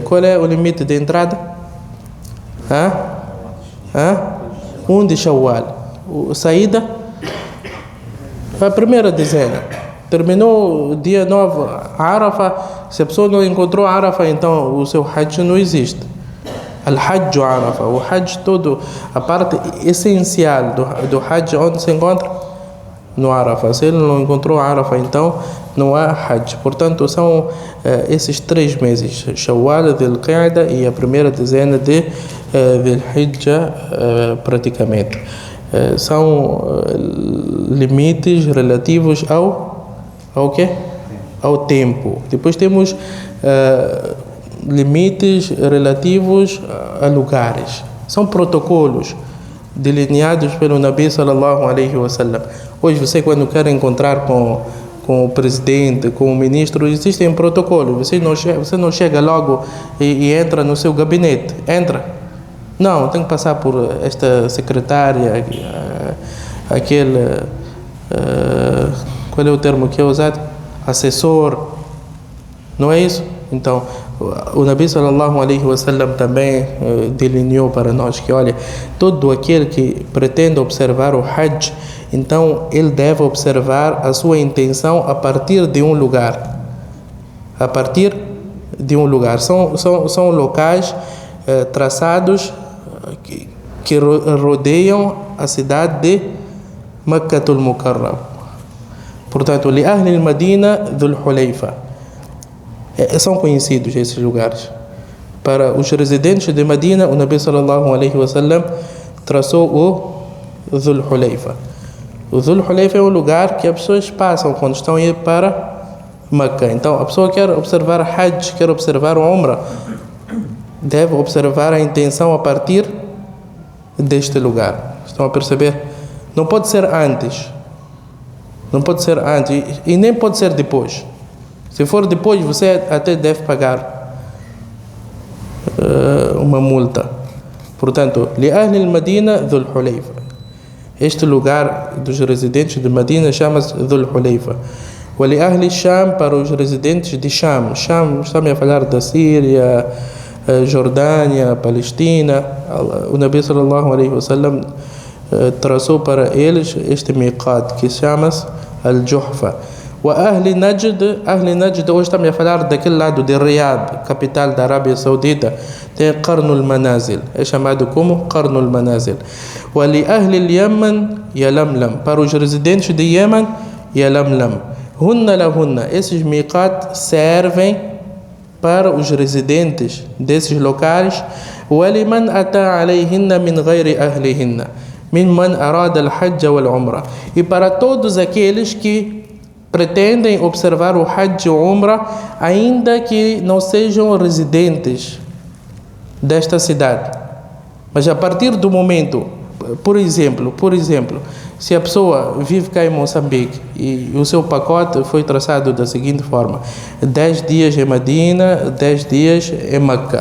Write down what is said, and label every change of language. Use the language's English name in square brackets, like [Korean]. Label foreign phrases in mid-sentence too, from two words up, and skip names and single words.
[Portuguese] Qual é o limite de entrada? 1 de Shawwal. Saída? A primeira dezena. Terminou o dia 9, Arafah. Se a pessoa não encontrou Arafah, então o seu Hajj não existe. [Arabic] الحج عرفة. [Portuguese] O Hajj todo, a parte essencial do Hajj, onde se encontra? No Arafah. Se ele não encontrou Arafah, então não há Hajj. Portanto, são esses 3 meses, Shawwal, Dhul-Qa'da e a primeira dezena de Dhul-Hijjah, praticamente. São limites relativos ao quê? Ao tempo. Depois temos limites relativos a lugares. São protocolos delineados pelo Nabi [Arabic] صلى الله عليه وسلم. [Portuguese] Hoje você, quando quer encontrar com o presidente, com o ministro, existem protocolos. Você não chega logo e entra no seu gabinete. Entra. Não, tem que passar por esta secretária, aquele... qual é o termo que é usado? Assessor. Não é isso? Então, o Nabi [Arabic] صلى الله عليه وسلم [Portuguese] também delineou para nós que, olha, todo aquele que pretende observar o Hajj, então ele deve observar a sua intenção a partir de um lugar. A partir de um lugar. São locais traçados que rodeiam a cidade de Makkatul Mukarram. Portanto, [Arabic] لأهل المدينة ذو الحليفة. [Portuguese] São conhecidos esses lugares. Para os residentes de Medina, o Nabi [Arabic] صلى الله عليه وسلم [Portuguese] traçou o Dhul Hulayfa. O Dhul Hulayfa é um lugar que as pessoas passam quando estão a ir para Meca. Então, a pessoa quer observar Hajj, quer observar o Umrah, deve observar a intenção a partir deste lugar. Estão a perceber? Não pode ser antes. Não pode ser antes e nem pode ser depois. Se for depois, você até deve pagar uma multa. Portanto, [Arabic] لأهل المدينة ذو الحليفة. [Portuguese] Este lugar dos residentes de Medina chama-se Dhul Hulayfa. [Arabic] ولأهل الشام, [Portuguese] para os residentes de Sham. Sham, estamos a falar da Síria, Jordânia, Palestina. O Nabi [Arabic] صلى الله عليه وسلم [Portuguese] traçou para eles este miqat que chama-se Al-Juhfa. [Arabic] وأهل نجد, [Portuguese] hoje estamos a falar daquele lado de Riyadh, capital da Arábia Saudita, tem Qarnul Manazil, é chamado como Qarnul Manazil. [Arabic] ولأهل اليمن يلملم, [Portuguese] para os residentes de Yemen, Yalamlam. [Arabic] هن لهن, [Portuguese] esses miqat servem para os residentes desses locais. [Arabic] ولمن أتى عليهن من غير أهلهن ممن أراد الحج والعمرة, [Portuguese] e para todos aqueles que pretendem observar o Hajj e o Umrah, ainda que não sejam residentes desta cidade. Mas a partir do momento, por exemplo, se a pessoa vive cá em Moçambique e o seu pacote foi traçado da seguinte forma: 10 dias em Medina, 10 dias em Meca.